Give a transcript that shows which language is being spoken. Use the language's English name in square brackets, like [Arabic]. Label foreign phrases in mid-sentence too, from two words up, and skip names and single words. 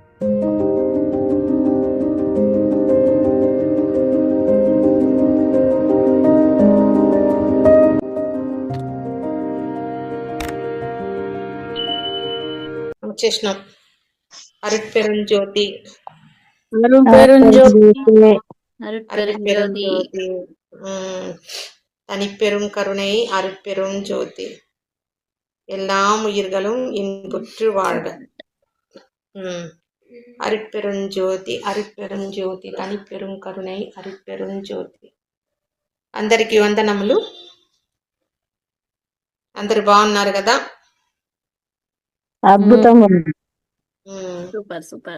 [Telugu] వచ్చేసినాం. [Tamil] అరుட்పెరుంజ్యోతి அருட்பெருஞ்சோதி தனிப்பெரும் கருணை அருட்பெருஞ்சோதி எல்லாம் உயிர்களும் இன்புற்று வாழ்க. அருட்பெருஞ்சோதி அருட்பெருஞ்சோதி தனிப்பெரும் கருணை அருட்பெருஞ்சோதி. [Telugu] అందరికీ వందనములు. అందరు బాగున్నారు కదా? అద్భుతంగా. [English] super super.